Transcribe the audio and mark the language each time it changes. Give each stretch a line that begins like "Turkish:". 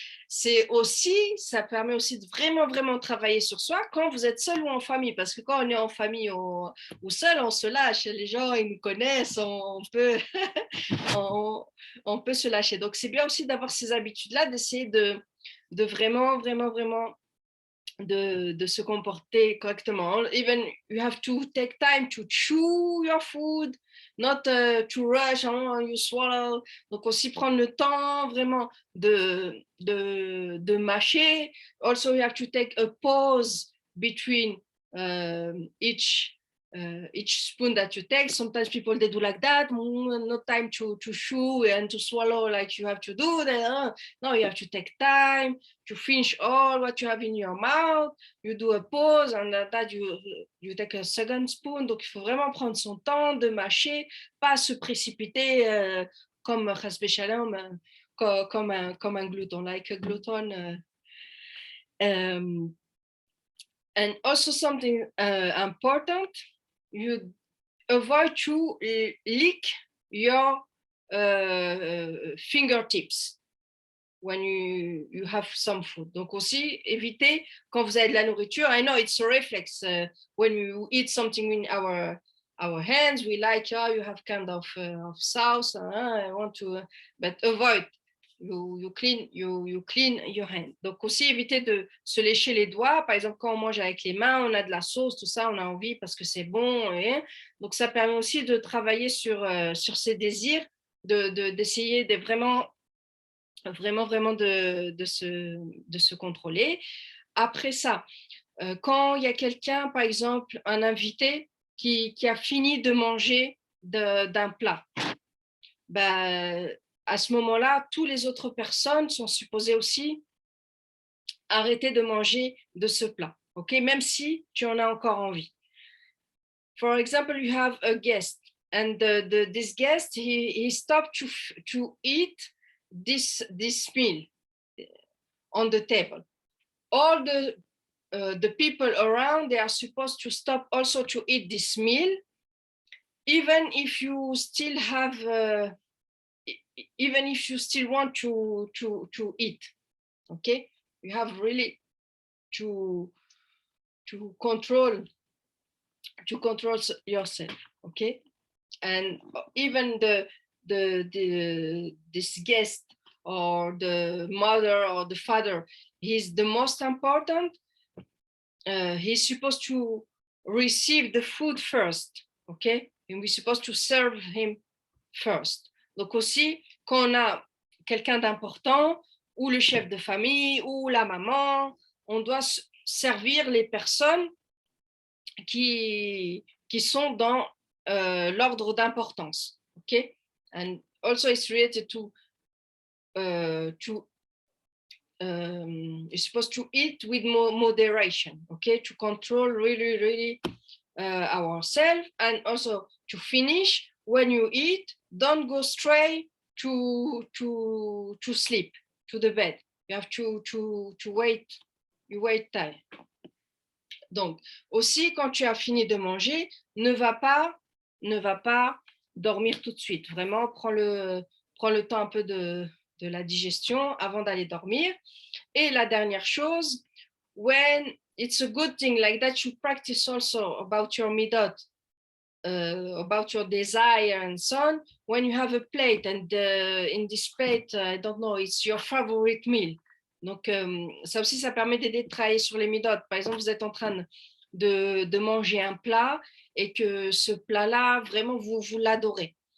French: C'est aussi, ça permet aussi de vraiment travailler sur soi quand vous êtes seul ou en famille, parce que quand on est en famille ou seul, on se lâche, les gens ils nous connaissent, on peut on peut se lâcher. Donc c'est bien aussi d'avoir ces habitudes-là, d'essayer de vraiment de se comporter correctement.
English: Even you have to take time to chew your food, not to rush, you swallow.
French: Donc aussi prendre le temps vraiment de mâcher.
English: Also you have to take a pause between each spoon that you take. Sometimes people they do like that, no time to chew and to swallow like you have to do. No, you have to take time to finish all what you have in your mouth. You do a pause and that you take a second spoon.
French: Donc il faut vraiment prendre son temps de mâcher, pas se précipiter comme Chasbe Shalom, comme un glutton,
English: like a glutton. And also something important, you avoid to lick your fingertips when you have some food.
French: Donc aussi, évitez quand vous avez de la nourriture.
English: I know it's a reflex. When you eat something in our hands, we like, you have kind of sauce. I want to, but avoid. You clean your hand.
French: Donc aussi éviter de se lécher les doigts. Par exemple, quand on mange avec les mains, on a de la sauce, tout ça, on a envie parce que c'est bon. Donc ça permet aussi de travailler sur ses désirs, d'essayer de vraiment de se contrôler. Après ça, quand il y a quelqu'un, par exemple, un invité qui a fini de manger d'un plat, à ce moment-là, toutes les autres personnes sont supposées aussi arrêter de manger de ce plat, ok? Même si tu en as encore envie.
English: For example, you have a guest, and this guest, he stopped to eat this meal on the table. All the people around, they are supposed to stop also to eat this meal, even if you still have, even if you still want to eat, okay? You have really to control yourself, okay? And even this guest or the mother or the father, he's the most important. He's supposed to receive the food first, okay? And we're supposed to serve him first.
French: Donc aussi, quand on a quelqu'un d'important, ou le chef de famille, ou la maman, on doit servir les personnes qui sont dans l'ordre d'importance, okay?
English: And also it's related to you're supposed to eat with moderation, okay? To control really ourselves, and also to finish when you eat, don't go straight to sleep, to the bed. You have to wait, you wait time.
French: Donc, aussi, quand tu as fini de manger, ne va pas dormir tout de suite. Vraiment, prends le temps un peu de la digestion avant d'aller dormir. Et la dernière chose,
English: when it's a good thing like that, you practice also about your midot, about your desire and so on. When you have a plate and in this plate, I don't know, it's your favorite meal.
French: Donc, ça aussi, ça permet d'aider de travailler sur les midot. Par exemple, vous êtes en train de manger un plat et que ce plat-là, vraiment, vous l'adorez.